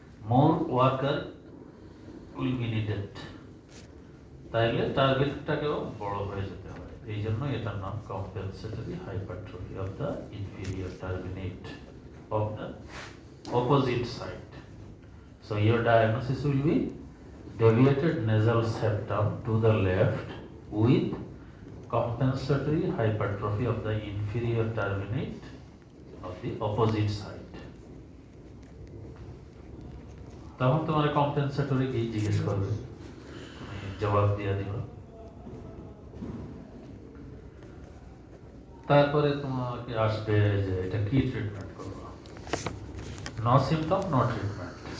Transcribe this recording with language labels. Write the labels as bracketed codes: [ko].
[en] more worker will be needed, [bn] তাইলে টার্গেটটাকেও বড় হয়ে যেতে হয়। এই জন্য এটার নাম [en] Compensatory hypertrophy of the inferior terminate of the opposite side. So your diagnosis will be deviated nasal septum to the left with compensatory hypertrophy of the inferior terminate of the opposite side. [bn] তখন তোমার compensatory কি জিজ্ঞেস করবে, তুমি জবাব দিয়ে দিবা। তারপরে তোমাকে আসবে যে এটা কি ট্রিটমেন্ট করবো। [en] No symptom no treatment.